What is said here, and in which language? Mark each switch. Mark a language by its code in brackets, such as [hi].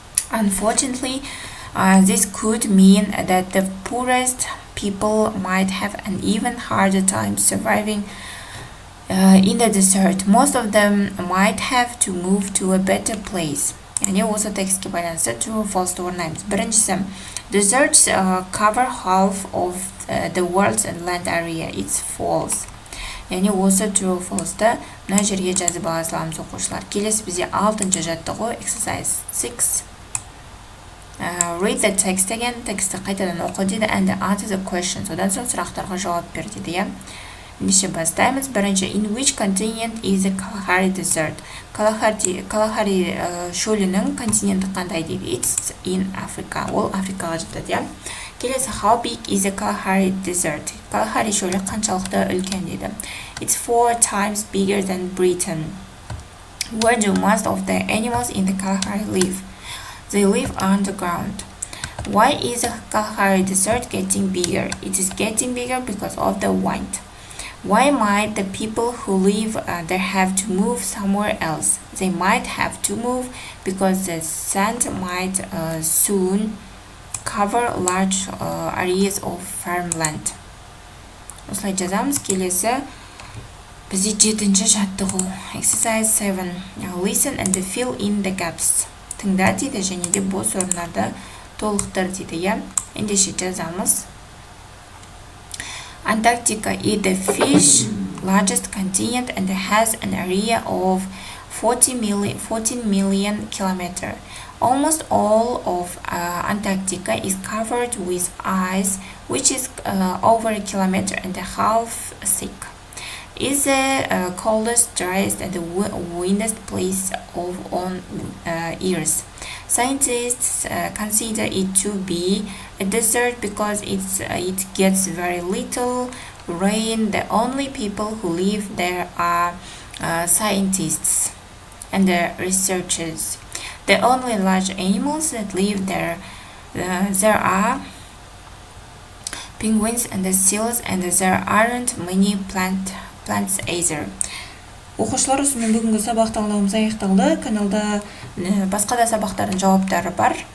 [en] Unfortunately, this could mean that the poorest people might have an even harder time surviving in the desert. Most of them might have to move to a better place. [kk] Yani осы текстке байланысты [en] true or false [kk] орнаймыз. Біріншісі, [en] deserts cover half of the world's land area. It's false. [kk] Yani осы [en] true or false- [kk] ды мына жерге жазып ала саламыз оқушылар. Келесі бізде 6-шы жаттығу [en] exercise 6. Read the text again. [kk] Тексті қайтадан оқы дейді [en] and answer the questions. [kk] Одан соң сұрақтарға жауап бер дейді, иә. Ендеше бастаймыз. Бірінші, [en] in which continent is the Kalahari desert? [kk] Kalahari шөлінің континенті қандай дейді? [en] It's in Africa. [kk] Ол Африкаға жатады, иә. Келесі, [en] how big is the Kalahari desert? [kk] Kalahari шөлі қаншалықты үлкен дейді? [en] It's 4 times bigger than Britain. Where do most of the animals in the Kalahari live? They live underground. Why is the Kalahari desert getting bigger? It is getting bigger because of the wind. Why might the people who live there have to move somewhere else? They might have to move because the sand might soon cover large areas of farmland. [kk] Осылай жазамыз. Келесі бізде 7-ші жаттығу. [en] Exercise 7. Now listen and fill in the gaps. [kk] Тыңда дейді және де бос орындарды толықтыр дейді, иә. Ендеше жазамыз. [en] Antarctica is the fifth largest continent and has an area of 14 million kilometers. Almost all of Antarctica is covered with ice, which is over 1.5 kilometers thick. It's the coldest, driest, and windiest place on Earth. Scientists consider it to be a desert because it gets very little rain. The only people who live there are scientists and researchers. The only large animals that live there are penguins and seals, and there aren't many plants either. [kk] Оқушылар, осымен бүгінгі сабақ тыңдауымыз аяқталды. Каналда басқа да сабақтардың жауаптары бар.